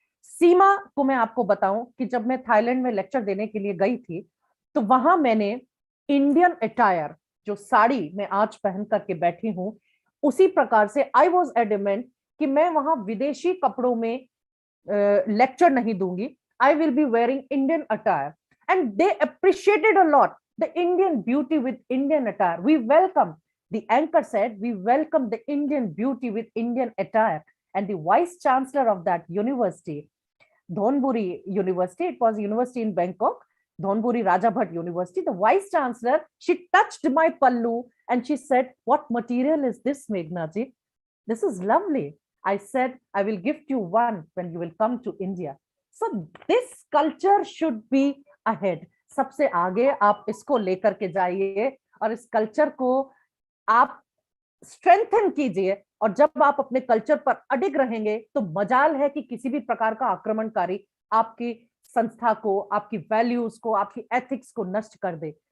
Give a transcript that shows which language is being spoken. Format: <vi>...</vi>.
<hi>सीमा को मैं आपको बताऊं कि जब मैं थाईलैंड में लेक्चर देने के लिए गई थी तो वहां मैंने इंडियन अटायर, जो साड़ी मैं आज पहन करके बैठी हूं, उसी प्रकार से</hi> <en>I was adamant</en> <hi>कि मैं वहां विदेशी कपड़ों में लेक्चर नहीं दूंगी।</hi> <en>I will be wearing Indian attire and they appreciated a lot the Indian beauty with Indian attire. We welcome, the anchor said, we welcome the Indian beauty with Indian attire. And the vice chancellor of that university, Dhonburi University, it was a university in Bangkok, Dhonburi Rajabhat University, the vice chancellor, she touched my pallu and she said, what material is this, Meghnaji? This is lovely. I said, I will gift you one when you will come to India. So this culture should be ahead.</en> <hi>सबसे आगे आप इसको लेकर के जाइए और इस culture को आप स्ट्रेंथन कीजिए। और जब आप अपने कल्चर पर अडिग रहेंगे तो मजाल है कि किसी भी प्रकार का आक्रमणकारी आपकी संस्था को, आपकी वैल्यूज को, आपकी एथिक्स को नष्ट कर दे।</hi>